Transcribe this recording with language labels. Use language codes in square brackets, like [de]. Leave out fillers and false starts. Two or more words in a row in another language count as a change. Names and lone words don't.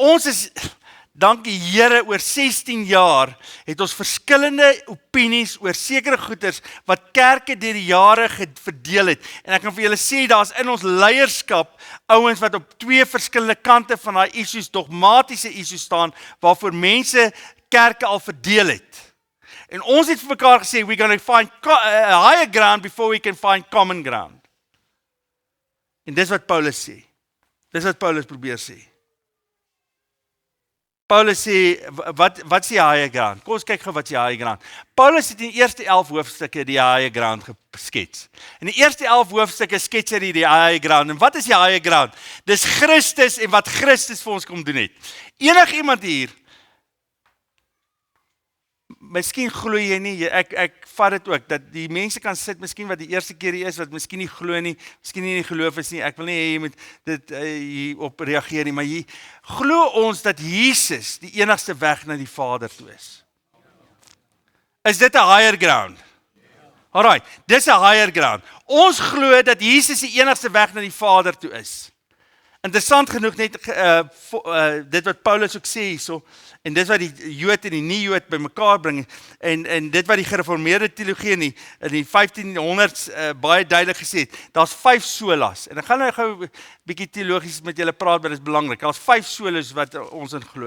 [af] En ons is, dankie Here, oor 16 jaar het ons verskillende opinies oor sekere goeders wat kerke deur die jare verdeel het. En ek kan vir julle sê, daar's in ons leierskap ouens wat op twee verskillende kante van daai issues, dogmatiese issues staan, waarvoor mense kerke al verdeel het. En ons het vir mekaar gesê, [en] we're going to find higher ground before we can find common ground. [af] En dis wat Paulus sê. Dis wat Paulus probeer sê. Paulus sê, wat is die [en] higher ground? [af] Kom ons kyk gou wat is die [en] higher ground. [af] Paulus het in die eerste 11 hoofstukke die [en] higher ground [af] geskets. In die eerste 11 hoofstukke skets hy die [en] higher ground. [af] En wat is die [en] higher ground? [af] Dis Christus en wat Christus vir ons kom doen het. Iemand hier, miskien glo jy nie, ek vat dit ook, dat die mense kan sit, miskien wat die eerste keer hier is, wat miskien nie glo nie, miskien nie geloof is nie, ek wil nie hê jy moet dit hierop reageer nie, maar jy glo ons dat Jesus die enigste weg na die Vader toe is. Is dit 'n [en] higher ground? [af] Alright, dis 'n [en] higher ground. [af] Ons glo dat Jesus die enigste weg na die Vader toe is. Interessant genoeg net dit wat Paulus ook sê hierso, en dit wat die Jood en die nie-Jood bymekaar bring, en dit wat die gereformeerde teologie in die 1500s baie duidelik gesê het, daar's 5 solas, en ek gaan nou gou 'n bietjie teologies met julle praat, want dit is belangrik, daar's 5 solas wat ons in glo.